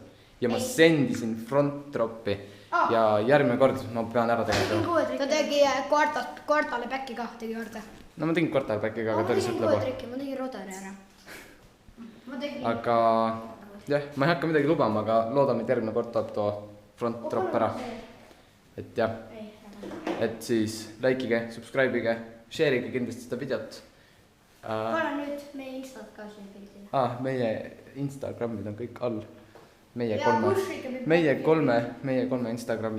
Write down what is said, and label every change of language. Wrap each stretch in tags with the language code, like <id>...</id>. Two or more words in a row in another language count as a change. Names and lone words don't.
<et>Ja ma sendisin</et> <en>front droppi.</en> <et>Ja järgmine kord ma pean ära tegema. Ta tegi kvartale back'i ka, tegi korda. No ma tegin kvartal back'i ka, aga ta oli sealt lõbu. Ma tegin rodari ära. Aga jah, ma ei hakka midagi lubama, aga loodame, et järgmine kord tuleb too</et> <en>front drop</en> <et>ära. Et jah, et siis likeige, subscribe'ige, share'ige kindlasti seda videot. Pane nüüd meie Instat ka siin pildile. Meie Instagramid on kõik all. Meie kolme Instagramid.</et>